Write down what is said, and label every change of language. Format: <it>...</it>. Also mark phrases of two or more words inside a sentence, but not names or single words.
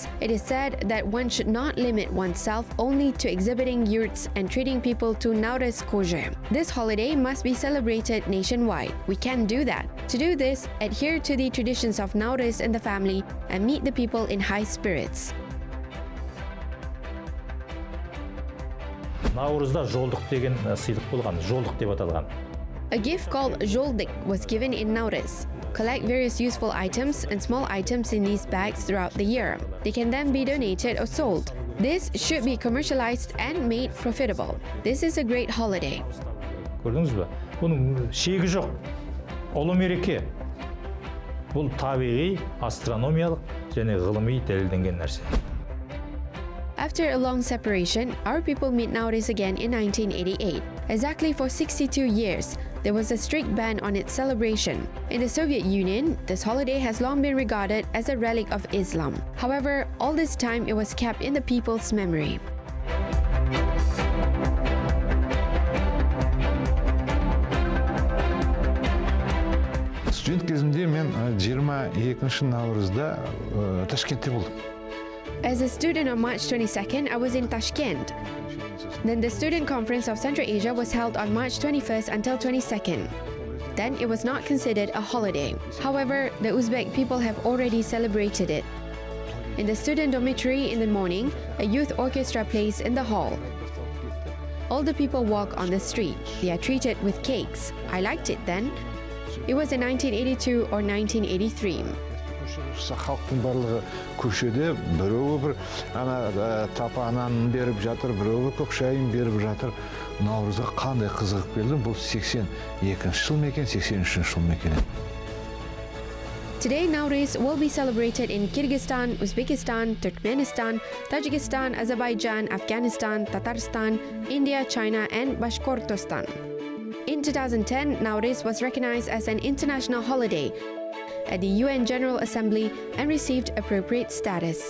<en>It is said that one should not limit oneself only to exhibiting yurts and treating people to Nauryz Koje. This holiday must be celebrated nationwide. We can do that. To do this, adhere to the traditions of Nauryz in the family and meet the people in high spirits.</en> <kk>Наурызда жолдық деген сыйлық болған, жолдық деп аталған.</kk> <en>A gift called Joly was given in Nauryz. Collect various useful items and small items in these bags throughout the year. They can then be donated or sold. This should be commercialized and made profitable. This is a great holiday.</en> <kk>Көрдіңіз бе? Бұның шегі жоқ. Ұлы мереке. Бұл табиғи, астрономиялық және ғылыми дәлелденген нәрсе.</kk> <en>After a long separation, our people meet Nauryz again in 1988. Exactly for 62 years, there was a strict ban on its celebration. In the Soviet Union, this holiday has long been regarded as a relic of Islam. However, all this time it was kept in the people's memory.</en> <kk>студент кезімде мен 22 наурызда Ташкентте болдым.</kk> <en>As a student on March 22nd, I was in Tashkent. Then the Student Conference of Central Asia was held on March 21st until 22nd. Then it was not considered a holiday. However, the Uzbek people have already celebrated it. In the student dormitory in the morning, a youth orchestra plays in the hall. All the people walk on the street. They are treated with cakes. I liked it then. It was in 1982 or 1983.</en> <kk>Халықтың барлығы көшеде біреуі бір тапанын беріп жатыр, біреуі көк шайын беріп жатыр. Наурызға қандай қызығып келдім. Бұл 82 жыл мекен, 83 жыл мекен.</kk> <en>Today, Nauryz will be celebrated in Kyrgyzstan, Uzbekistan, Turkmenistan, Tajikistan, Azerbaijan, Afghanistan, Tatarstan, India, China, and Bashkortostan. In 2010, Nauryz was recognized as an international holiday at the UN General Assembly and received appropriate status.</en>